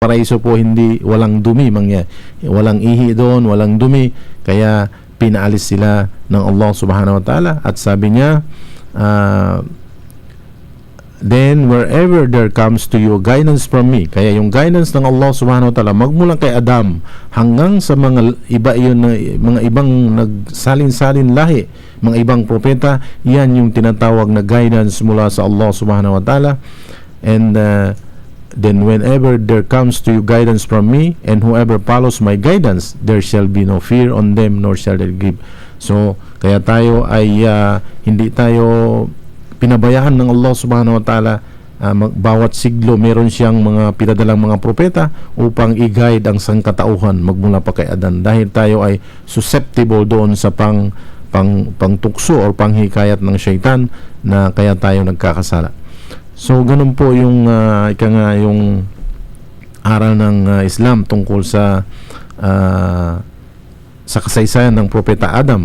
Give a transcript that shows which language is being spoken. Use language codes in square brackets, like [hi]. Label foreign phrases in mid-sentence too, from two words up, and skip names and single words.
[tl] paraiso po hindi walang dumi walang ihi doon, walang dumi, kaya pinaalis sila ng Allah [ar] سبحانه وتعالى. [tl] At sabi niya, [en] then wherever there comes to you guidance from me, [tl] kaya yung guidance ng Allah [ar] سبحانه وتعالى [tl] magmula kay Adam hanggang sa mga mga ibang nagsalin-salin lahi, mga ibang propeta, yan yung tinatawag na guidance mula sa Allah [ar] سبحانه وتعالى. [en] And then whenever there comes to you guidance from me, and whoever follows my guidance, there shall be no fear on them, nor shall they grieve. [tl] So kaya tayo ay hindi tayo pinabayaan ng Allah [ar] سبحانه وتعالى. [tl] Bawat siglo meron siyang mga pinadalang mga propeta upang i-guide ang sangkatauhan magmula pa kay Adan, dahil tayo ay susceptible doon sa pangtukso o panghikayat ng syaitan, na kaya tayo nagkakasala. So ganun po yung yung aral ng Islam tungkol sa kasaysayan ng propeta Adam.